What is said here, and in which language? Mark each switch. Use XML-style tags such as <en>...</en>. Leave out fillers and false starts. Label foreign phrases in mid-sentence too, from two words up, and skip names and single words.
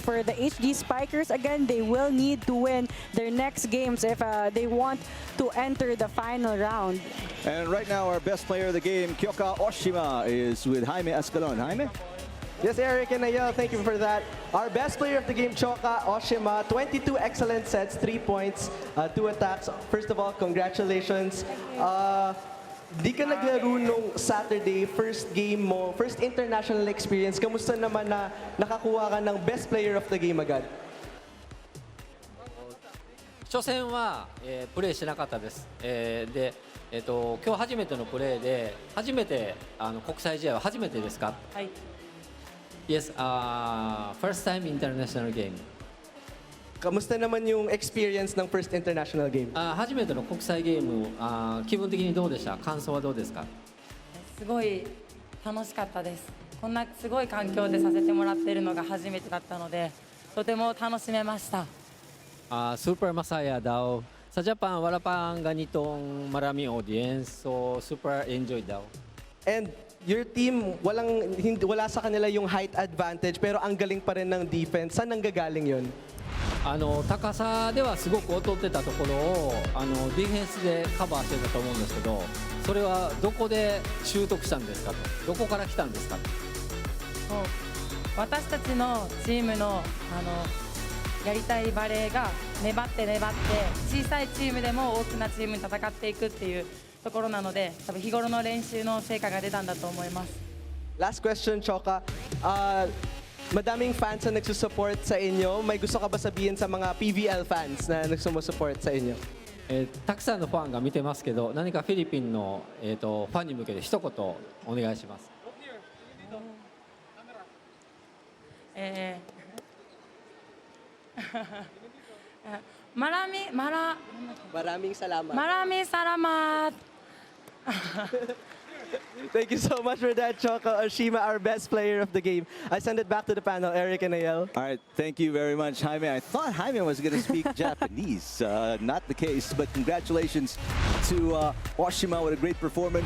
<en>For the HD Spikers, again, they will need to win their next games if they want to enter the final round. And right now, our best player of the game, Kyoka Oshima, is with Jaime Escalon. Jaime? Yes, Eric and Ayel, thank you for that. Our best player of the game, Kyoka Oshima, 22 excellent sets, 3 points, 2 attacks. First of all, congratulations.</en> <tl>Di ka naglaro nung Saturday,</tl> <en>first game</en> <tl>mo,</tl> <en>first international experience.</en> <tl>Kamusta naman na nakakuha ka ng</tl> <en>best player of the game</en> <tl>agad?</tl> <ja>初戦は、プレーしなかったです。で、今日初めてのプレーで、初めて国際試合は初めてですか？はい。</ja> <en>Yes, first time international game.</en> <tl>Kamusta naman yung experience ng</tl> <en>first international game?</en> <ja>初めての国際ゲーム、気分的にどうでした？感想はどうですか？すごい楽しかったです。こんなすごい環境でさせてもらっているのが初めてだったので、とても楽しめmaした。</ja> <tl>Super masaya daw. Sa Japan, wala pang ganitong maraming audience, so</tl> <en>super enjoy</en> <tl>daw.</tl> <en>And your team,</en> <tl>wala sa kanila yung height advantage, pero ang galing pa rin ng defense. Saan nanggagaling yun?</tl> <ja>高さではすごく劣ってたところをディフェンスでカバーしてたと思うんですけど、それはどこで習得したんですかと、どこから来たんですかと。私たちのチームのやりたいバレーが粘って小さいチームでも大きなチームに戦っていくっていうところなので、多分日頃の練習の成果が出たんだと思います。</ja> <en>Last question, Choka.</en> <tl>Madaming fans na nagsusupport sa inyo. May gusto ka ba sabihin sa mga PVL fans na nagsusupport sa inyo?</tl> <ja>たくさんのファンが見てますけど、何かフィリピンのファンに向けて一言お願いします。</ja> <tl>Maraming salamat. Maraming salamat.</tl> <en>Thank you so much for that, Choka Oshima, our best player of the game. I send it back to the panel, Eric and Ayel. All right, thank you very much, Jaime. I thought Jaime was going to speak Japanese. Not the case, but congratulations to Oshima with a great performance.</en>